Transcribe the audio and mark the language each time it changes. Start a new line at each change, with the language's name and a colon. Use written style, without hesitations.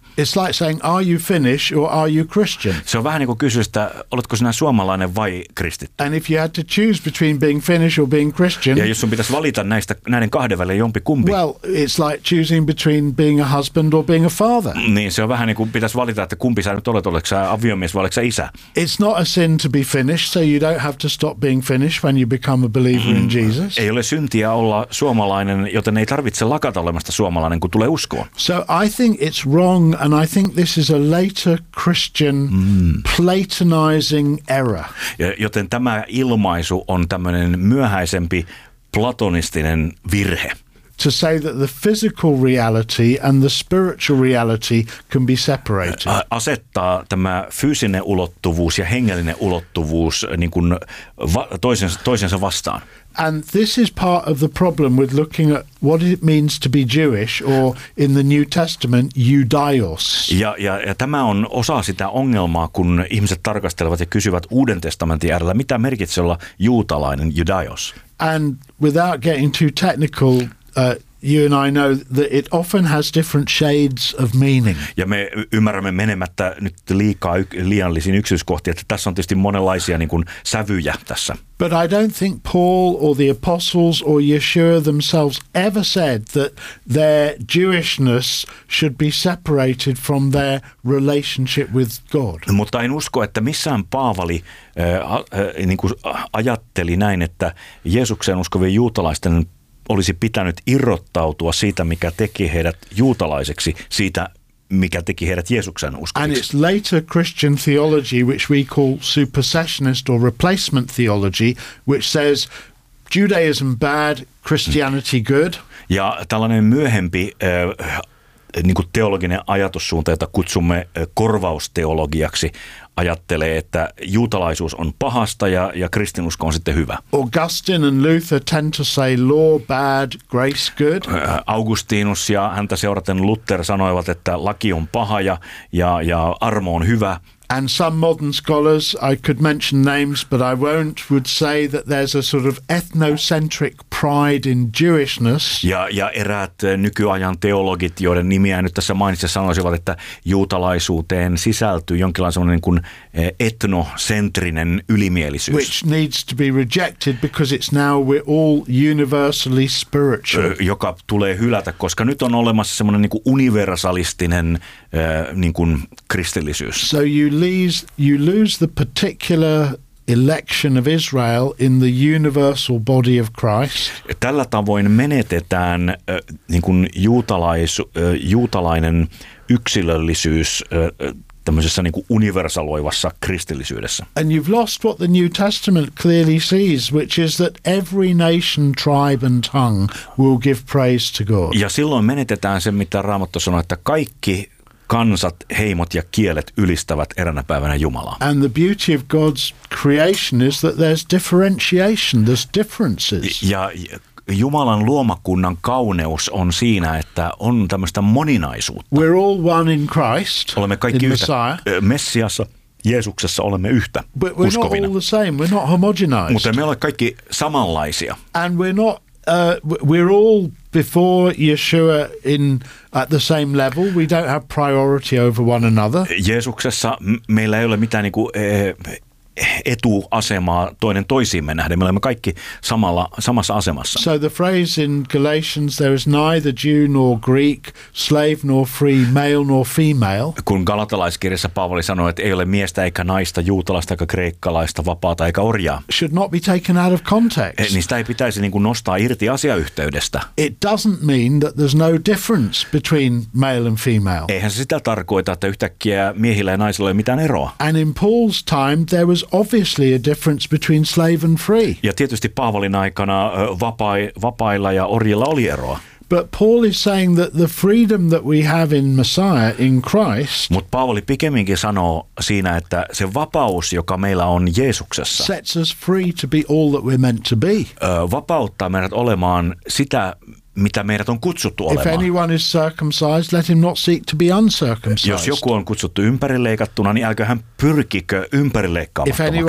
English: It's like saying, are you Finnish or are you Christian?
Finnish: Se on vähän niin kuin kysyä, että oletko sinä suomalainen vai kristitty?
English: And if you had to choose between being Finnish or being Christian.
Finnish: Ja jos sun pitäisi valita näiden kahden välillä jompi kumpi.
English: Well, it's like choosing between being a husband or being a father.
Finnish: Niin, se on vähän niin kuin pitäisi valita, että kumpi sä nyt olet, oletko sä aviomies vai oletko sä isä?
English: It's not a sin to be Finnish, so you don't have to stop being Finnish when you become a believer in Jesus.
Finnish: Ei ole syntiä olla suomalainen, joten ei tarvitse lakata olemasta suomalainen, kun tulee uskoon.
English: So I think it's wrong, and I think this is a later Christian Platonizing error.
Finnish: Joten tämä ilmaisu on tämmöinen myöhäisempi platonistinen virhe.
English: To say that the physical reality and the spiritual reality can be separated.
Finnish: Asettaa tämä fyysinen ulottuvuus ja hengellinen ulottuvuus niin kuin toisensa vastaan.
English: And this is part of the problem with looking at what it means to be Jewish or in the New Testament Judaios.
Finnish: Ja tämä on osa sitä ongelmaa, kun ihmiset tarkastelevat ja kysyvät Uuden testamentin äärellä, mitä merkitsee olla juutalainen Judaios.
English: And without getting too technical, You and I know that it often has different shades of meaning.
Finnish: Ja me ymmärrämme menemättä nyt liikaa liiallisiin yksityiskohtiin, että tässä on tietysti monenlaisia niin kuin sävyjä tässä.
English: But I don't think Paul or the apostles or Yeshua themselves ever said that their Jewishness should be separated from their relationship with God.
Finnish: Mutta en usko, että missään Paavali niin kuin ajatteli näin, että Jeesukseen uskovien juutalaisten olisi pitänyt irrottautua siitä, mikä teki heidät juutalaiseksi, siitä, mikä teki heidät Jeesuksen uskoviksi.
English: And it's later Christian theology, which we call supersessionist or replacement theology, which says Judaism bad, Christianity good.
Finnish: Ja tällainen myöhempi niin kuin teologinen ajatussuunta, jota kutsumme korvausteologiaksi, ajattelee, että juutalaisuus on pahasta ja kristinusko on sitten hyvä.
English: Augustine and Luther tend to say law bad, grace good.
Finnish: Augustinus ja häntä seuraten Luther sanoivat, että laki on paha ja armo on hyvä.
English: And some modern scholars, I could mention names, but I won't, would say that there's a sort of ethnocentric pride in Jewishness.
Finnish: Ja eräät nykyajan teologit, joiden nimiä nyt tässä mainitsen, sanoisivat, että juutalaisuuteen sisältyy jonkinlainen semmoinen kuin etnocentrinen ylimielisyys.
English: Which needs to be rejected because it's now we're all universally spiritual.
Finnish: Joka tulee hylätä, koska nyt on olemassa semmoinen niin kuin universalistinen niin kuin kristillisyys.
English: So you lose the particular election of Israel in the universal body of Christ.
Finnish: Tällä tavoin menetetään niin kuin juutalainen yksilöllisyys tämmöisessä niin kuin universaloivassa kristillisyydessä.
English: And you've lost what the New Testament clearly sees, which is that every nation, tribe and tongue will give praise to God.
Finnish: Ja silloin menetetään sen, mitä Raamattu sanoo, että kaikki kansat, heimot ja kielet ylistävät eräänä päivänä Jumalaa.
English: And the beauty of God's creation is that there's differentiation, there's differences.
Finnish: Ja Jumalan luomakunnan kauneus on siinä, että on tämmöistä moninaisuutta.
English: We're all one in Christ.
Finnish: Olemme kaikki yhtä. Messiassa, Jeesuksessa olemme yhtä.
English: But we're
Finnish: uskovina.
English: Not all the same. We're not homogenized.
Finnish: Mutta me olemme kaikki samanlaisia.
English: And we're not we're all before Yeshua in at the same level, we don't have priority over one another.
Finnish: Jeesuksessa meillä ei ole mitään niin kuin etuasemaa toinen toisiimme nähden. Me olemme kaikki samassa asemassa.
English: So the phrase in Galatians, there is neither Jew nor Greek, slave nor free, male nor female.
Finnish: Kun galatalaiskirjassa Paavali sanoi, että ei ole miestä eikä naista, juutalaista eikä kreikkalaista, vapaata eikä orjaa.
English: Should not be taken out of context.
Finnish: Niin sitä ei pitäisi niin kuin nostaa irti asiayhteydestä.
English: It doesn't mean that there's no difference between male and female.
Finnish: Eihän se sitä tarkoita, että yhtäkkiä miehillä ja naisilla ei ole mitään eroa.
English: And in Paul's time, there was obviously a difference between slave and free.
Finnish: Ja tietysti Paavalin aikana vapailla ja orjilla oli eroa.
English: But Paul is saying that the freedom that we have in Messiah, in Christ,
Finnish: mut Paavali pikemminkin sanoo siinä, että se vapaus, joka meillä on Jeesuksessa,
English: sets us free to be all that we're meant to be.
Finnish: Vapauttaa meidät olemaan sitä, mitä meidät on kutsuttu olemaan.
English: If anyone is circumcised, let him not seek to be uncircumcised.
Finnish: Jos joku on kutsuttu ympärileikattuna, niin älkö hän pyrkikö ympärileikkaamattomaksi.